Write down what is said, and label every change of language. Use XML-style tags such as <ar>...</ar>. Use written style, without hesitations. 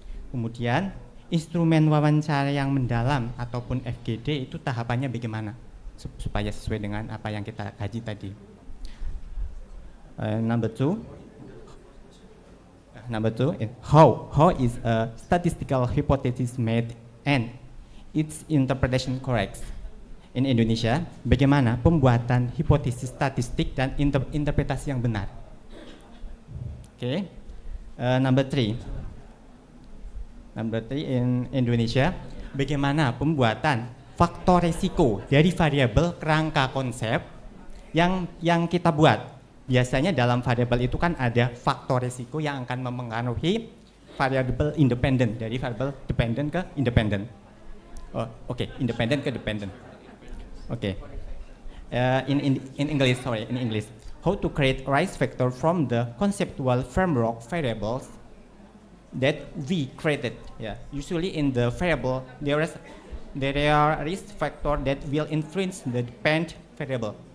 <id>Kemudian instrumen wawancara yang mendalam ataupun FGD itu tahapannya bagaimana supaya sesuai dengan apa yang kita kaji tadi.</id> <en>Number two, how is a statistical hypothesis made and its interpretation correct? In Indonesia,</en> <id>bagaimana pembuatan hipotesis statistik dan interpretasi yang benar? Okay.</id> <en>Number three, in Indonesia,</en> <id>bagaimana pembuatan faktor resiko dari variabel kerangka konsep yang kita buat? Biasanya dalam variabel itu kan ada faktor resiko yang akan mempengaruhi variabel independen, dari variabel dependent ke independen. Oke, independen ke dependent. Oke.</id> <en>In English, how to create risk factor from the conceptual framework variables that we created? Yeah, usually in the variable there are risk factor that will influence the dependent variable.</en>